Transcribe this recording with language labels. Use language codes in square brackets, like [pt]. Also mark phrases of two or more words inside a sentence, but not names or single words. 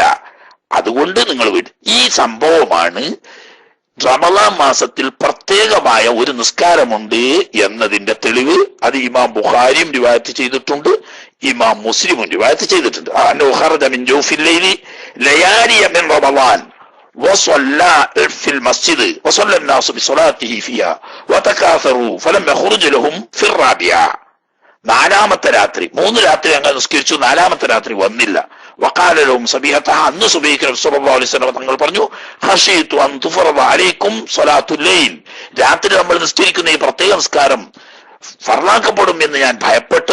[ml] അതുകൊണ്ട് നിങ്ങൾ ഈ സംഭവമാണ് റമളാൻ മാസത്തിൽ പ്രത്യേകമായ ഒരു നിസ്കാരമുണ്ട് എന്നതിന്റെ തെളിവ്. അത് ഇമാം ബുഖാരിയും റിവായത്ത് ചെയ്തിട്ടുണ്ട്, ഇമാം മുസ്ലിമും റിവായത്ത് ചെയ്തിട്ടുണ്ട്. [ar] وصلى في المسجد وصلى الناس بصلاته فيها وتكاثروا فلم يخرج لهم في الرابعة. [ml] നാലാമത്തെ രാത്രി, 3 രാത്രി അങ്ങനെ നിസ്കരിച്ചു, നാലാമത്തെ രാത്രി വന്നില്ല. [ar] وقال لهم صبيحة, [ml] അന്ന് സുബഹിക്ക് നബി [ar] صلى الله عليه وسلم [ml] തങ്ങൾ പറഞ്ഞു, [ar] خشيت أن تفرض عليكم صلاة الليل, [ml] രാത്രി നമ്മൾ നിസ്കരിക്കുന്ന ഈ പ്രത്യേക നിസ്കാരം ഫർളാക്കപ്പെടും എന്ന് ഞാൻ ഭയപ്പെട്ടു.